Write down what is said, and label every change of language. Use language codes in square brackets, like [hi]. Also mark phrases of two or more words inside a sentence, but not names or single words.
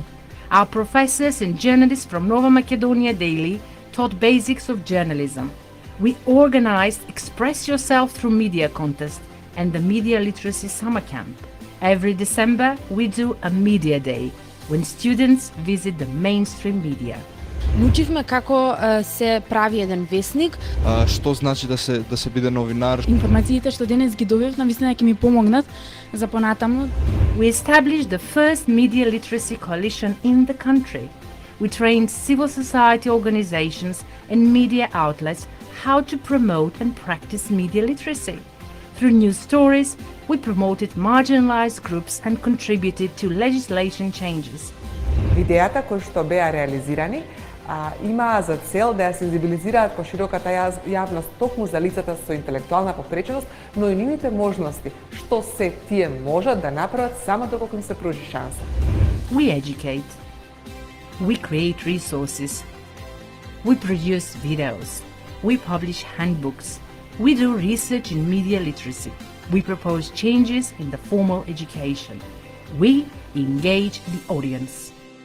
[en] Our professors and journalists from Nova Macedonia Daily taught basics of journalism. We organized Express Yourself Through Media contest and the Media Literacy Summer Camp. Every December, we do a Media Day, when students visit the mainstream media. [mk] Научивме како се прави еден весник. Што значи да се биде новинар. Информациите што денес ги добив навистина ќе ми помогнат за понатаму. [en] We established the first media literacy coalition in the country. We trained civil society organizations and media outlets how to promote and practice media literacy. Through news stories, we promoted marginalized groups and contributed to legislation changes. [mk] Видеата кои што беа реализирани имаа за цел да ја сензибилизираат пошироката јавност токму за лицата со интелектуална попреченост, но и нивните можности, што се тие можат да направат само доколку им се пружи шанса. [en] We educate. We create resources. We produce videos. We publish handbooks. We do research in media literacy. We propose changes in the formal education. We engage the audience.